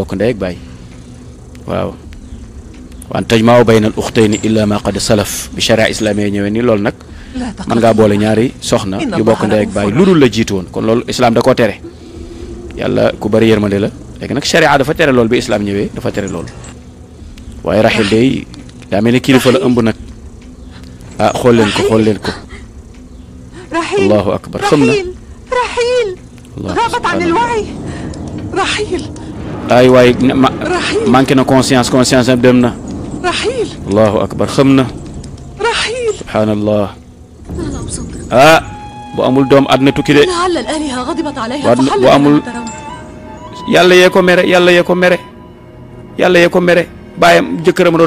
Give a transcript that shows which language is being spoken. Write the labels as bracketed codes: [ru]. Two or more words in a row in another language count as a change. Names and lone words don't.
[wo] bokk ndey ak baay waaw [ar] وأن تجمعوا بين الأختين إلا ما قد سلف [wo] bi [ar] الشريعة الإسلامية [wo] ñëwee ni loolu nag mën ngaa boole ñaari soxna yu bokk ndey ak baay lu dul la jiitu woon kon loolu islam da koo tere yàlla ku bari yërmande la léegi nag sharia dafa tere loolu bi islam ñëwee dafa tere loolu waaye Rahil day daa mel ni kilifa la ëmb nag ah xool leen ko [ar] الله أكبر [wo] xam na [ar] رحيل غابت عن الوعي رحيل [wo] ay waay manqué na conscience am dem na [ar] رحيل الله أكبر [wo] xam na [ar] رحيل [wo] subhanallah ah bu amul doom àddina tukki de bu amul yàlla yee ko mere baayam jëkkëram doon